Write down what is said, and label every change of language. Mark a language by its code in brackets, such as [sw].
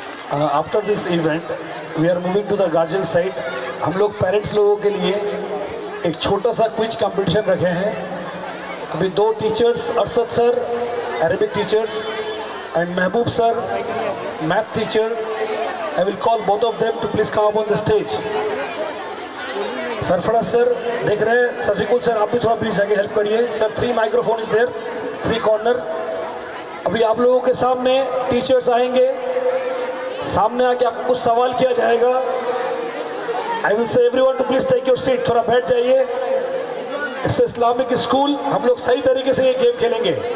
[en] After this event, we are moving to the guardian side. [hi] हम लोग parents लोगों के लिए एक छोटा सा क्विज कंपटीशन रखे हैं। अभी दो teachers Arshad sir [en] Arabic teachers, and Mehboob sir, math teacher. I will call both of them to please come up on the stage. [hi] Sarfaraz sir देख रहे हैं, सफीकुल सर आप भी थोड़ा प्लीज आगे हेल्प करिए sir. [en] 3 microphone is there, 3 corner. [hi] अभी आप लोगों के सामने टीचर्स आएंगे, सामने आके आपको कुछ सवाल किया जाएगा। [en] I will say everyone to please take your seat, [hi] थोड़ा बैठ जाइए। [en] it's Islamic school, [hi] हम लोग सही तरीके से ये गेम खेलेंगे।